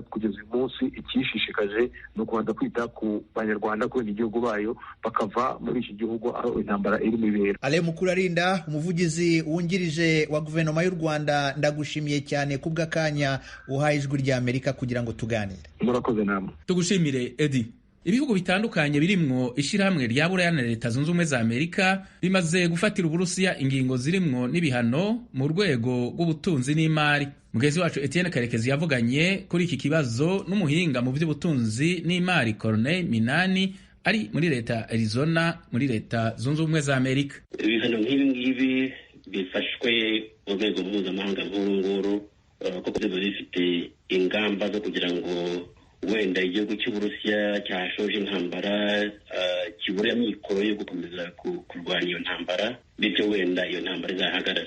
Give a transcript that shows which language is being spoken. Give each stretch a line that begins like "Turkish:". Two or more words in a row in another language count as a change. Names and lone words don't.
Kinyarwanda: Kugeza uyu munsi ikishishikaje ni ukubanza kwita ku banyarwanda, kubera igihugu bayo, bakava muri iki gihugu aho intambara irimo ibera. Amakuru, umuvugizi wungirije wa guverinoma y'u Rwanda, ndagushimiye cyane kubw'akanya uhaye Ijwi ry'Amerika kugira ngo tuganire. Murakoze namwe. Tugushimire Edi.
Rundi: Ibihugu bitandukanye birimwo ishirahamwe rya Buraya na Leta Zunze Ubumwe za Amerika bimaze gufatira Uburusiya ingingo zirimwo n'ibihano mu rwego rw'ubutunzi n'imari. Mugezi wacu Etienne Karekezi yavuganye kuri iki kibazo n'umuhinga mu by'ubutunzi n'imari Corneille Minani ari muri Leta Arizona muri Leta Zunze Ubumwe za Amerika.
Kinyarwanda: Ibihano nk'ibi bifashwe mu rwego mpuzamahanga nk'uru kuko biba bifite ingamba zo kugira ngo wenda igihugu cy'Uburusiya cyashoje intambara kibura amikoro yo gukomeza kurwanya iyo ntambara, bityo wenda iyo ntambara izahagarare.